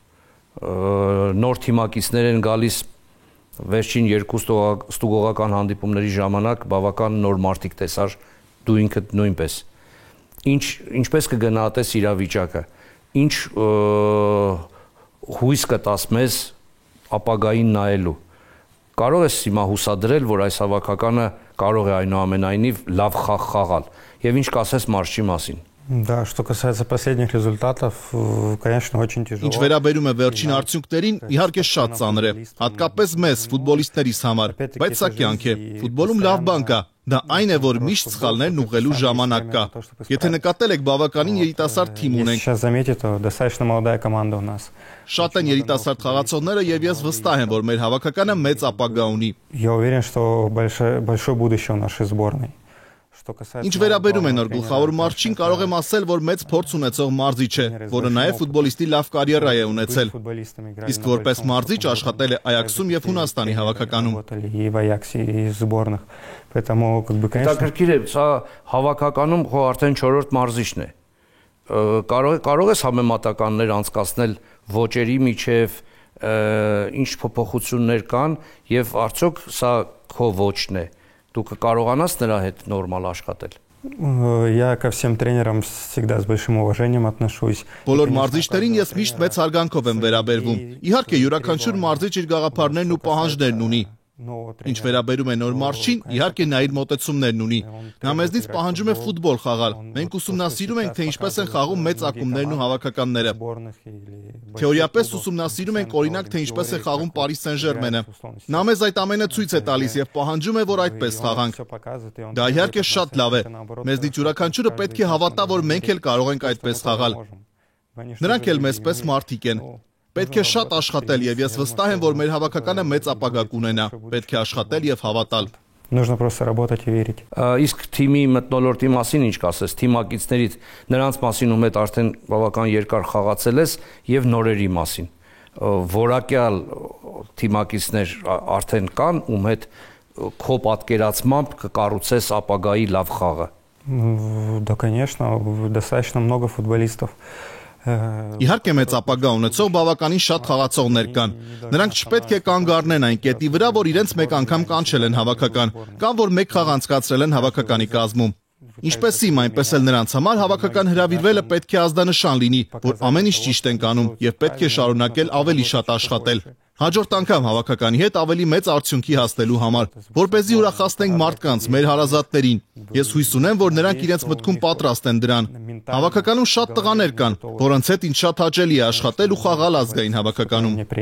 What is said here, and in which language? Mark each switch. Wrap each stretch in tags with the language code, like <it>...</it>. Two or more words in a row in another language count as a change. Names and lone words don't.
<hy>նոր թիմակիցներ են գալիս, վերջին 2 ստուգողական հանդիպումների ժամանակ բավական նոր մարտիկ տեսար, դու ինքդ նույնպես։ Ինչպես կգնահատես իրավիճակը, ինչ հույս կտաս մեզ ապագային նայելու։ Կարող ես հիմա հուսադրել, որ այս հավաքականը կարող է այնուամենայնիվ լավ խաղ խաղալ, եւ ինչ կասես մարզչի մասին։</hy> <ru>Да, что касается последних результатов, конечно, очень тяжело.</ru> <hy>Ինչ վերաբերում է վերջին արդյունքներին, իհարկե շատ ծանր է, հատկապես մեզ ֆուտբոլիստերիս համար, բայց սա կյանք է։ Ֆուտբոլում լավ բան կա, դա այն է, որ միշտ սխալներն ուղղելու ժամանակ կա։ Եթե նկատել եք, բավականին երիտասարդ թիմ ունենք։</hy> <ru>Сейчас заметите, достаточно молодая команда у нас.</ru> <hy>Շատ են երիտասարդ խաղացողները եւ ես վստահ եմ, որ մեր հավաքականը մեծ ապագա ունի։</hy> <ru>Я уверен, что большое будущее у нашей сборной.</ru> <hy>Ինչ վերաբերում է նոր գլխավոր մարզչին, կարող եմ ասել, որ մեծ փորձ ունեցող մարզիչ է, որը նաև ֆուտբոլիստի լավ կարիերա է ունեցել։ Իսկ որպես մարզիչ աշխատել է Այաքսում եւ Հունաստանի հավաքականում։ Հետաքրքիր է, սա հավաքականում խո արդեն 4-րդ մարզիչն է։ Կարող ես համեմատականներ անցկացնել ոճերի միջև, ինչ փոփոխություններ կան եւ արդյոք սա քո ոճն է։ Դու կկարողանաս նրա հետ նորմալ աշխատել։</hy> <ru>Я ко всем тренерам всегда с большим уважением отношусь.</ru> <hy>Բոլոր մարզիչներին ես միշտ մեծ հարգանքով եմ վերաբերվում։ Իհարկե, յուրաքանչյուր մարզիչ իր գաղափարներն ու պահանջներն ունի։ Ինչ վերաբերում է նոր մարշին, իհարկե նա իր մոտեցումներն ունի։ Նա մեզնից պահանջում է ֆուտբոլ խաղալ։ Մենք ուսումնասիրում ենք, թե ինչպես են խաղում մեծ ակումբներն ու հավաքականները։ Թեորիապես ուսումնասիրում ենք, օրինակ, թե ինչպես է խաղում Paris Saint-Germain-ը։ Նա մեզ այդ ամենը ցույց է տալիս եւ պահանջում է, որ այդպես խաղանք։ Դա իհարկե շատ լավ է։ Մեզնից յուրաքանչյուրը պետք է հավատա, որ մենք էլ կարող ենք այդպես խաղալ։ Նրանք էլ մեզպես մարդիկ են։ Պետք է շատ աշխատել եւ ես վստահ եմ, որ մեր հավաքականը մեծ ապագա կունենա։ Պետք է աշխատել եւ հավատալ։</hy> <ru>Нужно просто работать и верить.</ru> <hy>Իսկ թիմի մթնոլորտի մասին ինչ կասես, թիմակիցներից նրանց մասին ում հետ արդեն բավական երկար խաղացել ես եւ նորերի մասին։ Որակյալ թիմակիցներ արդեն կան, ում հետ քո պատկերացմամբ կկառուցես ապագայի լավ խաղը։</hy> <ru>Да, конечно, достаточно много футболистов.</ru> <hy>Իհարկե մեծ ապագա ունեցող բավականին շատ խաղացողներ կան։ Նրանք չպետք է կանգ առնեն այն կետի վրա, որ իրենց մեկ անգամ կանչել են հավաքական, կամ որ մեկ խաղ անցկացրել են հավաքականի կազմում։ Ինչպես իմ, այնպես էլ նրանց համար հավաքական հրավիրվելը պետք է ազդանշան լինի, որ ամեն ինչ ճիշտ ենք անում եւ պետք է շարունակել ավելի շատ աշխատել։ Հաջորդ անգամ հավաքականի հետ ավելի մեծ արդյունքի հասնելու համար, որպեսզի ուրախացնենք մարդկանց, մեր հարազատներին։ Ես հույս ունեմ, որ նրանք իրենց մտքում պատրաստ են դրան։ Հավաքականում շատ տղաներ կան, որոնց հետ ինձ շատ հաճելի է աշխատել ու խաղալ ազգային հավաքականում։</hy>